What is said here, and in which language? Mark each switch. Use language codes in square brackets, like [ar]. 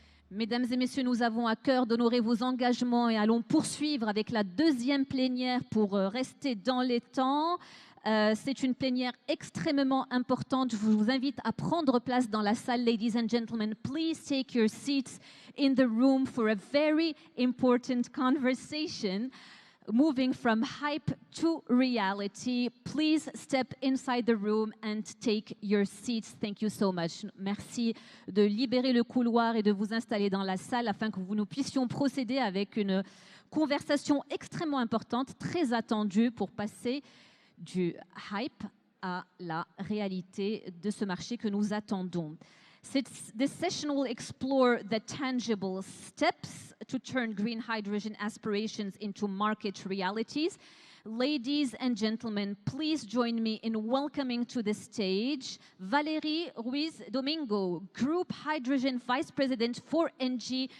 [fr] Mesdames et messieurs, nous avons à cœur d'honorer vos engagements et allons poursuivre avec la deuxième plénière pour rester dans les temps. C'est une plénière extrêmement importante. Je vous invite à prendre place dans la salle, [en] ladies and gentlemen. Please take your seats in the room for a very important conversation. Moving from hype to reality, please step inside the room and take your seats. Thank you so much. [fr] Merci de libérer le couloir et de vous installer dans la salle afin que nous puissions procéder avec une conversation extrêmement importante, très attendue pour passer du hype à la réalité de ce marché que nous attendons. [en] This session will explore the tangible steps to turn green hydrogen aspirations into market realities. Ladies and gentlemen, please join me in welcoming to the stage Valérie Ruiz Domingo, Group Hydrogen Vice President for ENGIE.